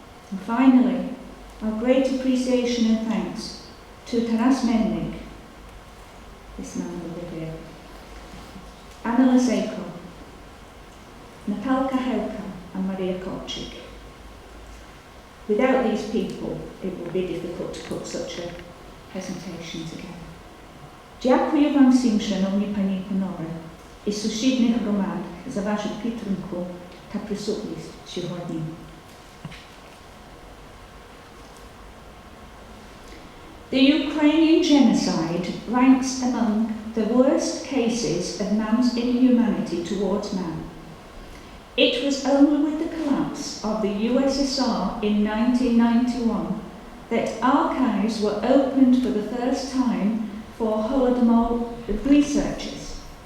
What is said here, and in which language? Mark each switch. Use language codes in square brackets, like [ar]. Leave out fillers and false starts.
[en] And finally, our great appreciation and thanks to Taras Melnik, this man over here, Anna Lazeko, Natalka Helka and Maria Kopczyk. Without these people, it would be difficult to put such a presentation together. [pl] Dziękuję wam [uk] всім, шановні пані і панове, із сусідніх громад за вашу підтримку та присутність сьогодні. [en] The Ukrainian genocide ranks among the worst cases of man's inhumanity towards man. It was only with the collapse of the USSR in 1991 that archives were opened for the first time for Holodomor researchers.